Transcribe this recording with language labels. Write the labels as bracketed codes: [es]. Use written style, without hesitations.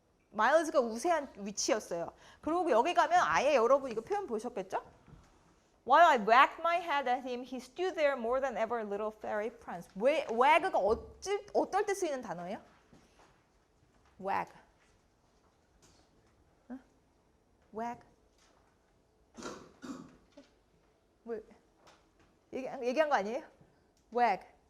[ko] 마일스가 우세한 위치였어요. 그리고 여기 가면 아예 여러분 이거 표현 보셨겠죠? [en] While I wagged my head at him, he stood there more than ever, little fairy prince. [ko] wag가 어떨 때 쓰이는 단어예요? [en] wag. 응? wag. [ko] 뭐 얘기한 거 아니에요? wag.